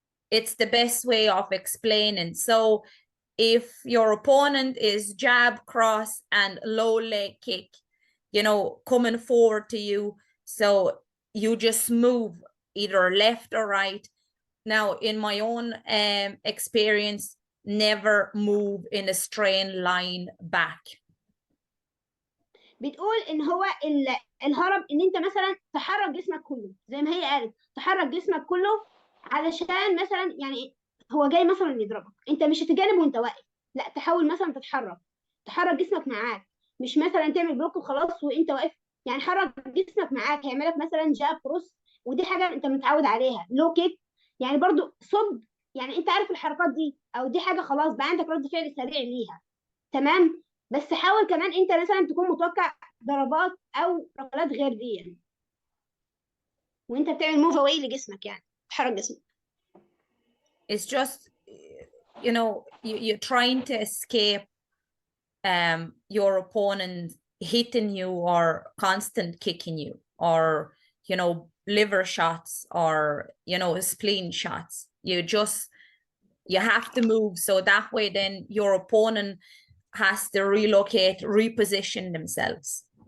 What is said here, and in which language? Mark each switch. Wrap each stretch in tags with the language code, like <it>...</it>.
<en>It's the best way of explaining. So if your opponent is jab, cross, and low leg kick, you know, coming forward to you, so you just move either left or right. Now, in my own experience, never move in a straight line back.</en> <ar>بتقول ان هو الهرب ان انت مثلا تحرك جسمك كله، زي ما هي قالت تحرك جسمك كله، علشان مثلا يعني هو جاي مثلا يضربك، انت مش هتجانب وانت واقف، لا تحاول مثلا تحرك جسمك معاك، مش مثلا تعمل بلوك وخلاص وانت واقف، يعني حرك جسمك معاك، هيعملك مثلا جاب كروس، ودي حاجه انت متعود عليها، لو كيك يعني برضو صد، يعني انت عارف الحركات دي، او دي حاجه خلاص بقى عندك رد فعل سريع ليها، تمام. بس حاول كمان انت مثلا تكون متوقع ضربات او ركلات غير دي يعني. وانت بتعمل</ar> <en>move away</en> <ar>لجسمك، يعني تحرك جسمك.</ar> <en>It's just, you know, you're trying to escape your opponent hitting you or constant kicking you, or, you know, liver shots, or, you know, spleen shots. You have to move, so that way then your opponent has to relocate, reposition themselves.</en>